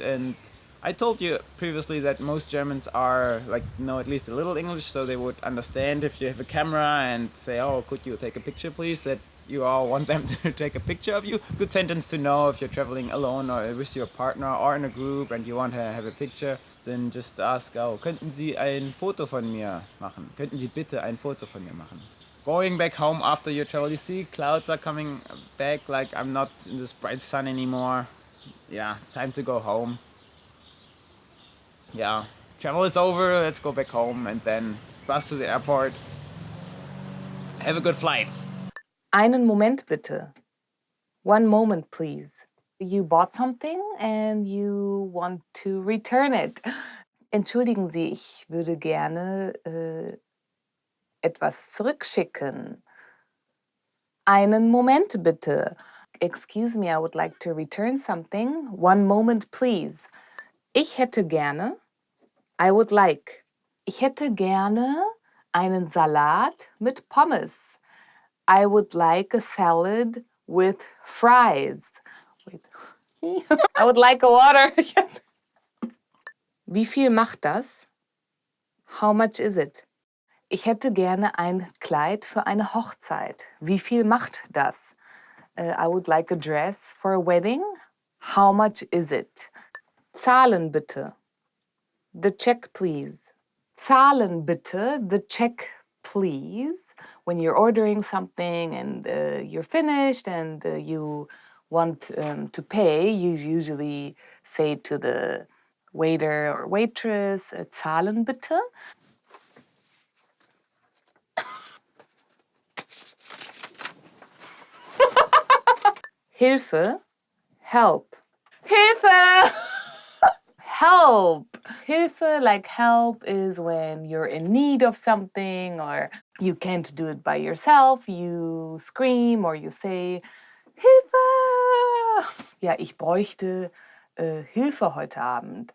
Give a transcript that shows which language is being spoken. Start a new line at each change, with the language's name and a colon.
English: And I told you previously that most Germans know at least a little English, so they would understand if you have a camera and say, oh, could you take a picture, please? That you all want them to take a picture of you. Good sentence to know if you're traveling alone or with your partner or in a group and you want to have a picture. Then just ask, oh,
German: könnten Sie ein Foto von mir machen? Könnten Sie bitte ein Foto von mir machen?
English: Going back home after your travel, you see clouds are coming back, like I'm not in this bright sun anymore. Yeah, time to go home. Yeah, travel is over, let's go back home and then bus to the airport. Have a good flight.
German: Einen Moment bitte.
English: One moment, please. You bought something and you want to return it.
German: Entschuldigen Sie, ich würde gerne etwas zurückschicken. Einen Moment bitte.
English: Excuse me, I would like to return something. One moment, please.
German: Ich hätte gerne.
English: I would like.
German: Ich hätte gerne einen Salat mit Pommes.
English: I would like a salad with fries. Wait. I would like a water.
German: Wie viel macht das?
English: How much is it?
German: Ich hätte gerne ein Kleid für eine Hochzeit. Wie viel macht das?
English: I would like a dress for a wedding. How much is it?
German: Zahlen bitte.
English: The check, please.
German: Zahlen bitte.
English: The check, please. When you're ordering something and you're finished and you want to pay, you usually say to the waiter or waitress,
German: Zahlen bitte. Hilfe,
English: help.
German: Hilfe!
English: Help! Hilfe, like help, is when you're in need of something or you can't do it by yourself. You scream or you say, Hilfe!
German: Ja, ich bräuchte Hilfe heute Abend.